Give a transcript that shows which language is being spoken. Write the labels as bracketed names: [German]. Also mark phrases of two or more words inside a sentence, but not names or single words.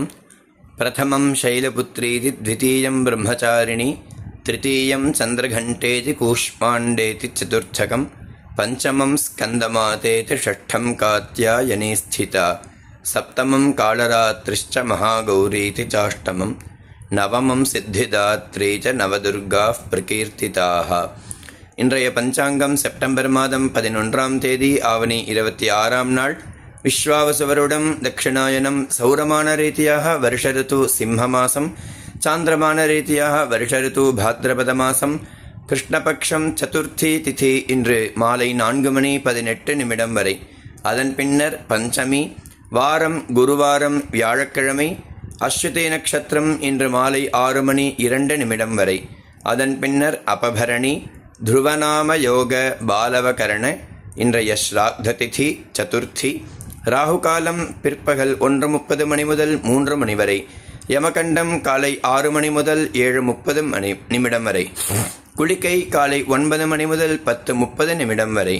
[Sanskrit] प्रथमं शैलपुत्रीति द्वितीयं ब्रह्मचारिणी तृतीयं चन्द्रघण्टेति कूष्माण्डेति चतुर्थकं पञ्चमं स्कन्दमातेति षष्ठं कात्यायनी स्थिता सप्तमं कालरात्रिश्च महागौरीति चाष्टमं नवमं सिद्धिदात्री च नवदुर्गाः प्रकीर्तिताः। [Tamil] இன்றைய பஞ்சாங்கம் செப்டம்பர் மாதம் 11ஆம் தேதி ஆவணி 26ஆம் நாள் விஸ்வாவசுவருடம் தட்சிணாயனம் சௌரமான ரீதியாக வருஷ ரித்து சிம்ம மாசம் சாந்திரமான ரீதியாக வருஷ ரித்து பாத்ரபத மாசம் கிருஷ்ணபக்ஷம் சதுர்த்தி திதி இன்று மாலை 4:18 வரை. அதன் பின்னர் பஞ்சமி வாரம் குருவாரம் வியாழக்கிழமை அஸ்வதி நட்சத்திரம் இன்று மாலை 6:02 வரை. அதன் பின்னர் அபபரணி [Sanskrit] ध्रुवनाम योग बालवकरण [Tamil] இன்றைய ஸ்ராத்த திதி சதுர்த்தி. ராகுகாலம் பிற்பகல் 1:30 முதல் 3 வரை. யமகண்டம் காலை 6 முதல் 7:30 வரை. குளிகை காலை 9 முதல் 10:30 வரை.